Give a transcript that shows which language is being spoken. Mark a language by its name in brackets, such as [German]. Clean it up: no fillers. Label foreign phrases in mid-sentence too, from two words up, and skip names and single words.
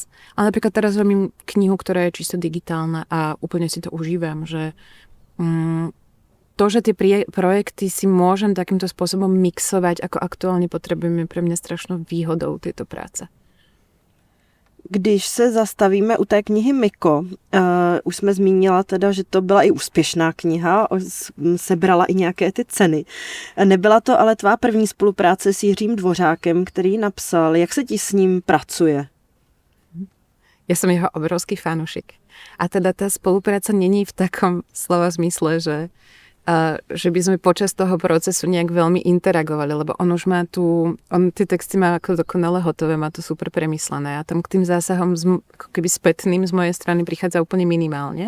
[Slovak] Ale napríklad teraz robím knihu, ktorá je čisto digitálna a úplne si to užívam, že to, že tie projekty si môžem takýmto spôsobom mixovať, ako aktuálne potrebujeme, pre mňa strašnou výhodou tejto práce. [Czech] Když se zastavíme u té knihy Miko, už jsme zmínila teda, že to byla i úspěšná kniha, sebrala i nějaké ty ceny. Nebyla to ale tvá první spolupráce s Jiřím Dvořákem, který napsal. Jak se ti s ním pracuje? [Slovak] Ja som jeho obrovský fanúšik. A teda tá spolupráca není v takom slova zmysle, že by sme počas toho procesu nejak veľmi interagovali, lebo on už má tie texty má ako dokonale hotové, má to super premyslené a tam k tým zásahom ako keby spätným z mojej strany prichádza úplne minimálne.